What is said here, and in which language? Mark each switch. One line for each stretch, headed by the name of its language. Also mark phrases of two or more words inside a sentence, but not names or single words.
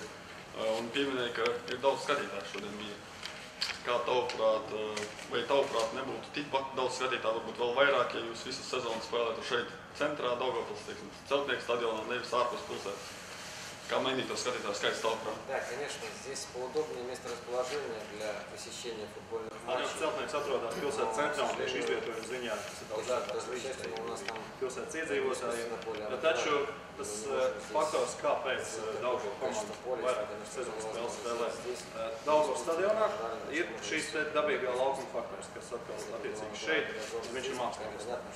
Latvian: Un pieminēja, ka ir daudz skatītāju šodien bija. Kā tavuprāt, vai tavuprāt nebūtu tikpat daudz skatītāju, varbūt vēl vairāk, ja jūs visu sezonu spēlētu šeit centrā Daugavpils, teiksim, Celtnieku stadionā, nevis ārpus pilsētas? Kā mainīt to skatītāju skaits tavuprāt?
Russian: Да, конечно, здесь поудобнее месторасположение для посещения футбольных матчей.
Latvian: Celtnieks atrodas pilsētas centrā un tieši izvietojuma ziņā tas ir daudz pilsētas iedzīvotājiem. Taču tas faktors, kāpēc Daugavas komanda vairāk sezonas spēles spēlē Daugavas stadionā, ir šīs dabīgā laukuma faktors, kas atkal attiecīgi šeit, viņš ir mākslinieks.